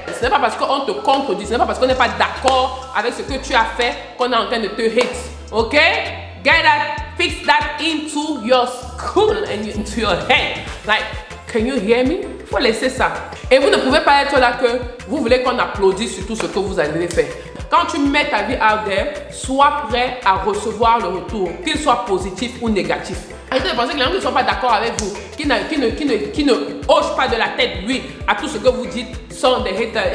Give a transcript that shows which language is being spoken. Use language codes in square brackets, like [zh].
[fr] Ce n'est pas parce qu'on te contredit, ce n'est pas parce qu'on n'est pas d'accord avec ce que tu as fait qu'on est en train de te hate. Ok? [en] Get that, fix that into your skull and into your head. Like, can you hear me? [fr] Il faut laisser ça. Et vous ne pouvez pas être là que vous voulez qu'on applaudisse sur tout ce que vous avez fait. quand tu mets ta vie [en] out there, [fr] sois prêt à recevoir le retour, qu'il soit positif ou négatif. Arrêtez de penser que les gens qui ne sont pas d'accord avec vous, qui ne hochent pas de la tête, oui, à tout ce que vous dites, sont des haters.